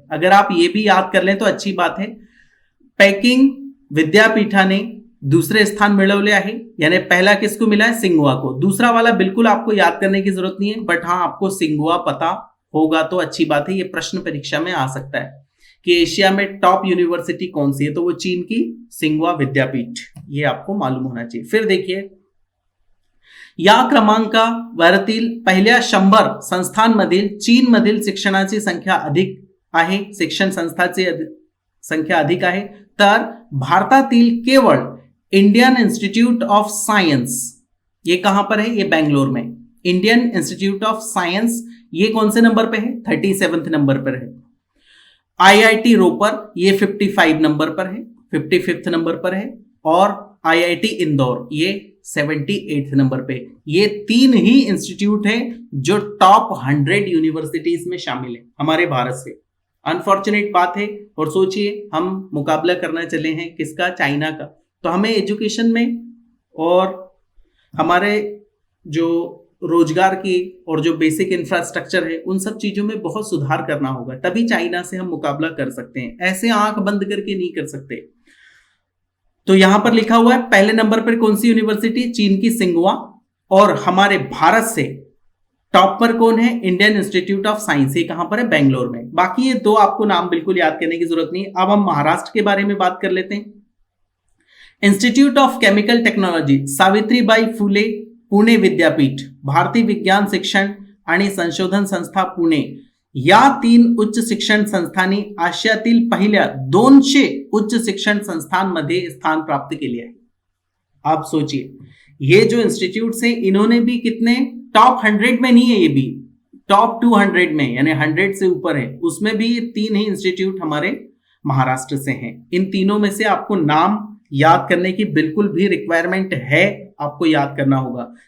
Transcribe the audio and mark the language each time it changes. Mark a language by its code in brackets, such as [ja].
[hi] अगर आप ये भी याद कर लें तो अच्छी बात है। [mr] पेकिंग विद्यापीठाने दूसरे स्थान मिळवले आहे, [hi] यानी पहला किसको मिला है, सिंगुआ को। दूसरा वाला बिल्कुल आपको याद करने की जरूरत नहीं है, बट हाँ आपको सिंगुआ पता होगा तो अच्छी बात है। ये प्रश्न परीक्षा में आ सकता है कि एशिया में टॉप यूनिवर्सिटी कौन सी है, तो वो चीन की सिंगुआ विद्यापीठ, ये आपको मालूम होना चाहिए। [mr] फिर देखिए या क्रमांकावरील पहिल्या 100 संस्थांमधील चीनमधील शिक्षणाची संख्या अधिक आहे, शिक्षण संस्थांची संख्या अधिक आहे, तर भारतातील केवळ इंडियन इंस्टीट्यूट ऑफ साइंस, [hi] ये कहां पर है, ये बेंगलोर में। इंडियन इंस्टीट्यूट ऑफ साइंस ये कौन से नंबर पे है, 37वें नंबर पर है। आईआईटी रोपर ये 55 नंबर पर है, 55th नंबर पर है। और आईआईटी इंदौर ये 78 नंबर पे। ये 3 ही इंस्टीट्यूट है जो टॉप 100 यूनिवर्सिटीज में शामिल है हमारे भारत से। अनफॉर्चुनेट बात है। और सोचिए हम मुकाबला करना चले हैं किसका, चाइना का। तो हमें एजुकेशन में और हमारे जो रोजगार की और जो बेसिक इंफ्रास्ट्रक्चर है उन सब चीजों में बहुत सुधार करना होगा, तभी चाइना से हम मुकाबला कर सकते हैं। ऐसे आंख बंद करके नहीं कर सकते। तो यहां पर लिखा हुआ है पहले नंबर पर कौन सी यूनिवर्सिटी, चीन की सिंगुआ। और हमारे भारत से टॉप पर कौन है, इंडियन इंस्टीट्यूट ऑफ साइंस, ये कहां पर है, बेंगलोर में। बाकी ये दो आपको नाम बिल्कुल याद करने की जरूरत नहीं है। अब हम महाराष्ट्र के बारे में बात कर लेते हैं। [mr] Institute of chemical technology Savitribai Phule Pune विद्यापीठ, भारतीय विज्ञान शिक्षण आणि संशोधन संस्था पुणे, या 3 उच्च शिक्षण संस्थांनी आशियातील पहिल्या 200 उच्च शिक्षण संस्थांमध्ये स्थान प्राप्त केले आहे। [hi] आप सोचिए ये जो इंस्टीट्यूट्स हैं इन्होंने भी कितने, टॉप 100 में नहीं है, ये भी टॉप 200 में, यानी 100 से ऊपर है, उसमें भी ये 3 ही इंस्टीट्यूट हमारे महाराष्ट्र से हैं। इन तीनों में से आपको नाम याद करने की बिल्कुल भी रिक्वायरमेंट है, आपको याद करना होगा।